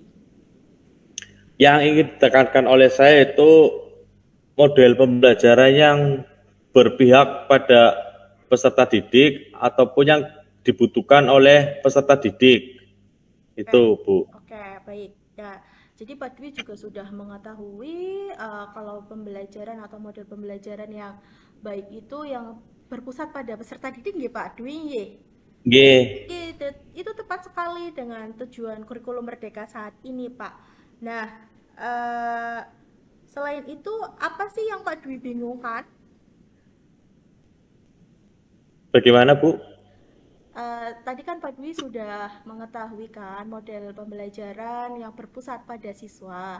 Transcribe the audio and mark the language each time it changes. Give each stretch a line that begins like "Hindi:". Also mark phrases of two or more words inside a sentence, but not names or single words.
Indonesian: Yang ingin ditekankan oleh saya itu model pembelajaran yang berpihak pada peserta didik ataupun yang dibutuhkan oleh peserta didik. Itu, Bu. Oke, baik. Ya, jadi Pak Dwi juga sudah mengetahui kalau pembelajaran atau model pembelajaran yang baik itu yang berpusat pada peserta didik, nggih Pak Dwi, nggih. Nggih. Oke, itu tepat sekali dengan tujuan kurikulum Merdeka saat ini, Pak. Nah, eh, selain itu, apa sih yang Pak Dwi bingungkan? Bagaimana, Bu? Tadi kan Pak Dwi sudah mengetahui kan model pembelajaran yang berpusat pada siswa.